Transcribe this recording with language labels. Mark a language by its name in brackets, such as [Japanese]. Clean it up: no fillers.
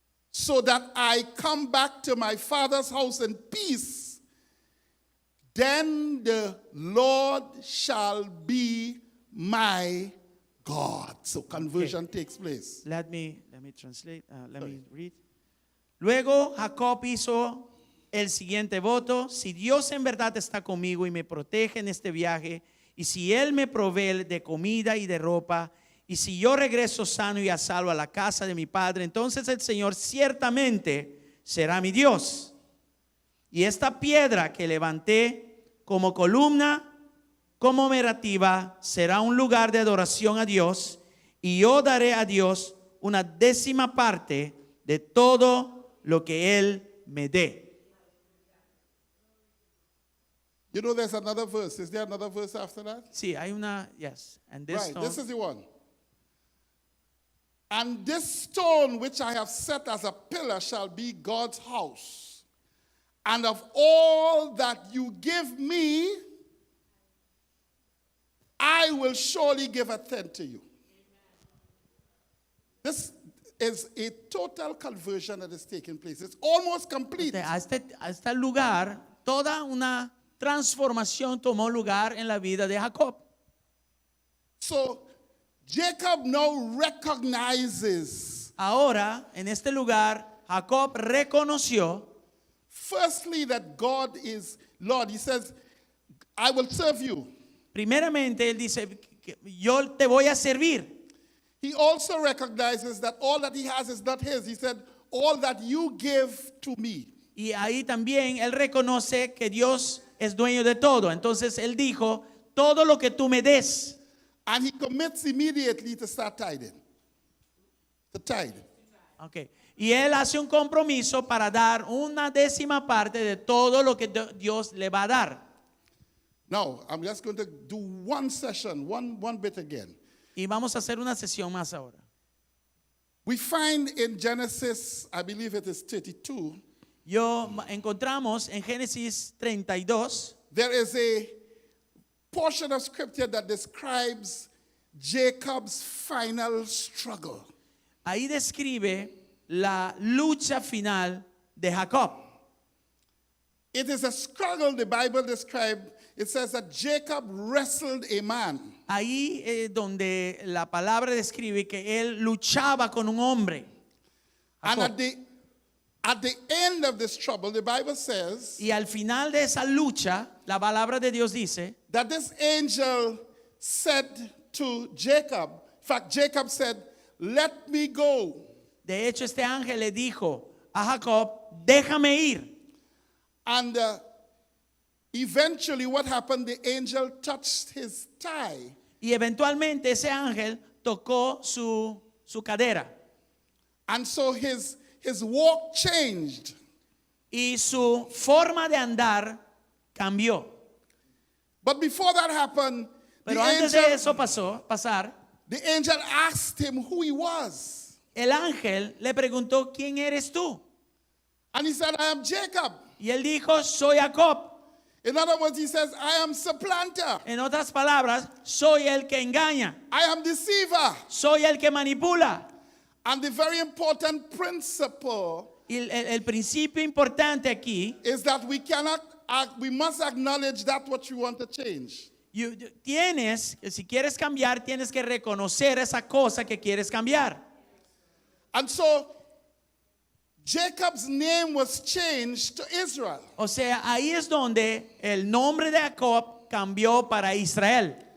[English] So that I come back to my father's house in peace, then the Lord shall be my God. So conversion takes place. Let me translate, let me read. [Spanish] Luego Jacob hizo el siguiente voto: si Dios en verdad está conmigo y me protege en este viaje, y si Él me provee de comida y de ropa, y si yo regreso sano y a salvo a la casa de mi padre, entonces el Señor ciertamente será mi Dios. Y esta piedra que levanté como columna conmemorativa será un lugar de adoración a Dios, y yo daré a Dios una décima parte de todo lo que Él me dé. [English] You know there's another verse. Is there another verse after that? [Spanish] Sí, hay una, [English] yes. And this Right, stone, this is the one. And this stone which I have set as a pillar shall be God's house. And of all that you give me, I will surely give a tenth to you. This is a total conversion that is taking place. It's almost complete. [Spanish] a este lugar, toda una transformación tomó lugar en la vida de Jacob. [English] So Jacob now recognizes, [Spanish] Ahora, en este lugar, Jacob reconoció, [English] firstly, that God is Lord. He says, I will serve you. [Spanish] primeramente, él dice, yo te voy a servir. [English] He also recognizes that all that he has is not his. He said, all that you give to me. [Spanish] Y ahí también él reconoce que Dios es dueño de todo. Entonces él dijo, todo lo que tú me des. [English] And he commits immediately to start tithing. To tithe. Okay. [Spanish] Y él hace un compromiso para dar una décima parte de todo lo que Dios le va a dar. [English] Now, I'm just going to do one session, one bit again. [Spanish] Y vamos a hacer una sesión más ahora. [English] We find in Genesis, I believe it is 32, [Spanish] Encontramos en Génesis 32, [English] there is a portion of scripture that describes Jacob's final struggle. [Spanish] ahí describe la lucha final de Jacob. [English] It is a struggle the Bible described. It says that Jacob wrestled a man. [Spanish] Ahí donde la palabra describe que él luchaba con un hombre. [English] And Jacob. at the end of this trouble, the Bible says [Spanish] Y al final de esa lucha, la palabra de Dios dice [English] that this angel said to Jacob, in fact, Jacob said, let me go. [Spanish] de hecho, este ángel le dijo a Jacob, déjame ir. [English] And eventually what happened, the angel touched his thigh. [Spanish] Y eventualmente ese ángel tocó su cadera. [English] And so his walk changed. [Spanish] Y su forma de andar cambió. [English] But before that happened, [Spanish] Pero antes de eso pasar, [English] the angel asked him who he was. [Spanish] el ángel le preguntó, ¿quién eres tú? [English] And he said, I am Jacob. [Spanish] Y él dijo, soy Jacob. [English] In other words, he says, I am supplanter. [Spanish] En otras palabras, soy el que engaña. [English] I am deceiver. [Spanish] Soy el que manipula. [English] And the very important principle [Spanish] Y el principio importante aquí, [English] is that we must acknowledge that what you want to change. [Spanish] si quieres cambiar, tienes que reconocer esa cosa que quieres cambiar. [English] And so Jacob's name was changed to Israel. [Spanish] O sea, ahí es donde el nombre de Jacob cambió para Israel.